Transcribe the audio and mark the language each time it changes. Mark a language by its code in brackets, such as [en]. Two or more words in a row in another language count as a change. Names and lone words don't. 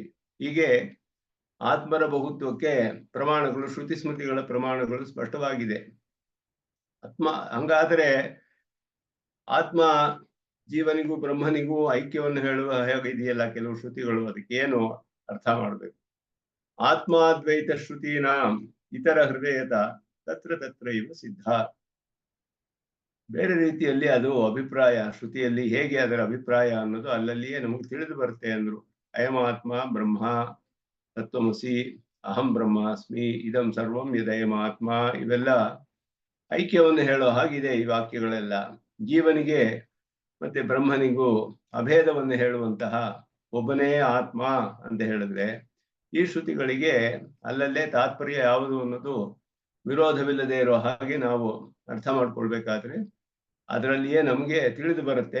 [kn] ಹೀಗೆ ಆತ್ಮರ ಬಹುತ್ವಕ್ಕೆ ಪ್ರಮಾಣಗಳು, ಶ್ರುತಿ ಸ್ಮೃತಿಗಳ ಪ್ರಮಾಣಗಳು ಸ್ಪಷ್ಟವಾಗಿದೆ. ಹಂಗಾದ್ರೆ ಆತ್ಮ ಜೀವನಿಗೂ ಬ್ರಹ್ಮನಿಗೂ ಐಕ್ಯವನ್ನು ಹೇಳುವ ಇದೆಯಲ್ಲ ಕೆಲವು ಶ್ರುತಿಗಳು, ಅದಕ್ಕೆ ಏನು ಅರ್ಥ ಮಾಡಬೇಕು? [sa] ಆತ್ಮಾದ್ವೈತ ಶ್ರುತೀನ ಇತರ ಹೃದಯದ ತತ್ರ ತತ್ರ ಇವ ಸಿದ್ಧ. [kn] ಬೇರೆ ರೀತಿಯಲ್ಲಿ ಅದು ಅಭಿಪ್ರಾಯ, ಶ್ರುತಿಯಲ್ಲಿ ಹೇಗೆ ಅದರ ಅಭಿಪ್ರಾಯ ಅನ್ನೋದು ಅಲ್ಲಲ್ಲಿಯೇ ನಮಗೆ ತಿಳಿದು ಬರುತ್ತೆ ಅಂದ್ರು. [sa] ಅಯಮಾತ್ಮ ಬ್ರಹ್ಮ ತತ್ವಮಸಿ, ಅಹಂ ಬ್ರಹ್ಮಾಸ್ಮಿ, ಇದಂ ಸರ್ವಂ ಯದಯಮಾತ್ಮ, [kn] ಇವೆಲ್ಲ ಐಕ್ಯವನ್ನು ಹೇಳೋ ಹಾಗಿದೆ ಈ ವಾಕ್ಯಗಳೆಲ್ಲ. ಜೀವನಿಗೆ ಮತ್ತೆ ಬ್ರಹ್ಮನಿಗೂ ಅಭೇದವನ್ನು ಹೇಳುವಂತಹ ಒಬ್ಬನೇ ಆತ್ಮ ಅಂತ ಹೇಳಿದ್ರೆ ಈ ಶ್ರುತಿಗಳಿಗೆ ಅಲ್ಲಲ್ಲೇ ತಾತ್ಪರ್ಯ ಯಾವುದು ಅನ್ನೋದು ವಿರೋಧವಿಲ್ಲದೆ ಇರೋ ಹಾಗೆ ನಾವು ಅರ್ಥ ಮಾಡ್ಕೊಳ್ಬೇಕಾದ್ರೆ ಅದರಲ್ಲಿಯೇ ನಮಗೆ ತಿಳಿದು ಬರುತ್ತೆ.